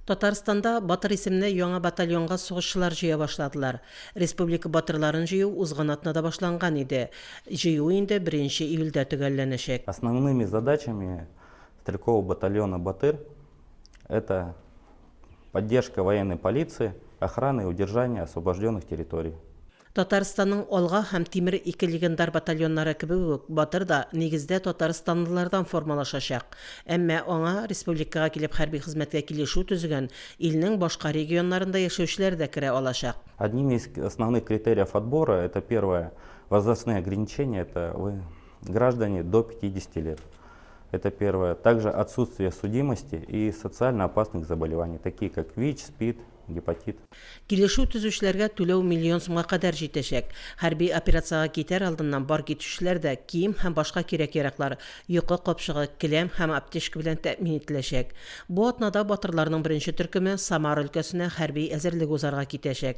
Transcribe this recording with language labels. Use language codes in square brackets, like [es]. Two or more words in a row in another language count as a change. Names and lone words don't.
[tt] Татарстанда Батыр исемле яңа батальонга сугышчылар җыя башладылар. Республика батырларын җыю узган атнада башланган иде. Җыю инде 1 июльдә төгәлләнәчәк. [ru] Основными задачами стрелкового батальона «Батыр» это поддержка военной полиции, охрана и удержание освобожденных территорий. [tt] Татарстанның Алга һәм Тимер ике легендар батальоннары кебек үк Батыр да нигездә татарстанлылардан формалашачак. Әмма аңа республикага килеп хәрби хезмәткә килешү төзегән илнең башка регионнарында яшәүчеләр дә керә алачак. [ru] Одним из основных критериев отбора это первое возрастные ограничения, это граждане до 50 лет. Это первое. Также отсутствие судимости и социально опасных заболеваний, такие как ВИЧ, СПИД, гепатит. [tt] Килешү төзүчеләргә түләү миллион сумга кадәр җитәчәк. Хәрби операциягә китәр алдыннан бар китүчеләр дә кием һәм башка кирәк-яраклар, йокы капчыгы, келәм һәм аптечка белән тәэмин ителәчәк. Бу атнада батырларның беренче төркеме Самар өлкәсенә хәрби әзерлек узарга китәчәк.